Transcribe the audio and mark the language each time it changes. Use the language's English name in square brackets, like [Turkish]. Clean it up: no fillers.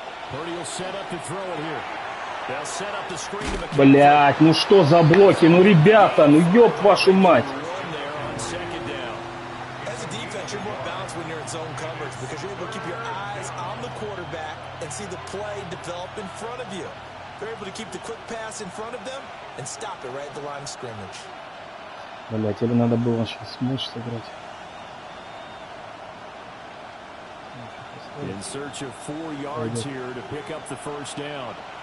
[English] Purdy will set up to throw it here. They'll set up the screen to McCaffrey. [Russian] Блять, ну что за блоки? Ну, ребята, ну ёб вашу мать. [English] As a defense, you're more balanced when you're in zone coverage because you're able to keep your eyes on the quarterback and see the play develop in front of you. They're able to keep the quick pass in front of them and stop it right at the line of scrimmage. [Russian] Блять, или надо было сейчас мышь сыграть. [English] In search of 4 yards here to pick up the first down.